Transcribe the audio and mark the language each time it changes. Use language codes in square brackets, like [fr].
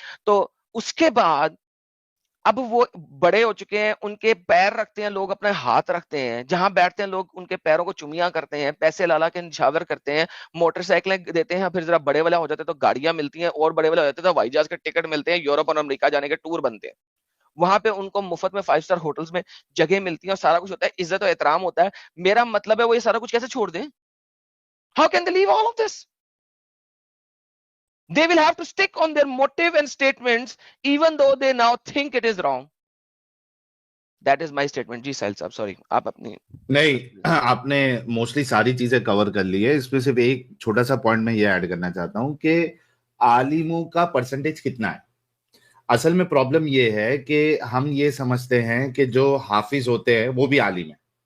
[ur] تو اس کے بعد اب وہ بڑے ہو چکے ہیں, ان کے پیر رکھتے ہیں لوگ, اپنے ہاتھ رکھتے ہیں, جہاں بیٹھتے ہیں لوگ ان کے پیروں کو چمیاں کرتے ہیں, پیسے لالا کے نشاور کرتے ہیں, موٹر سائیکلیں دیتے ہیں, پھر ذرا بڑے والا ہو جاتے تو گاڑیاں ملتی ہیں, اور بڑے والا ہو جاتے تو ہوائی جہاز کے ٹکٹ ملتے ہیں, یورپ اور امریکہ جانے کے ٹور بنتے ہیں, وہاں پہ ان کو مفت میں 5 اسٹار ہوٹلز میں جگہ ملتی ہیں اور سارا کچھ ہوتا ہے, عزت و احترام ہوتا ہے. میرا مطلب ہے وہ یہ سارا کچھ کیسے چھوڑ دیں؟ [en] How can they leave all of this? They will have to stick on their motive and statements even though they now think it is wrong. That is my statement. [ur] جی ساحل صاحب, سوری آپ اپنی. نہیں, آپ نے موسٹلی ساری چیزیں کور کر لی ہے, اس میں صرف ایک چھوٹا سا پوائنٹ میں یہ ایڈ کرنا چاہتا ہوں کہ عالموں کا پرسنٹیج کتنا ہے. اصل میں پرابلم یہ ہے کہ ہم یہ سمجھتے ہیں کہ جو حافظ ہوتے ہیں وہ بھی عالم ہیں.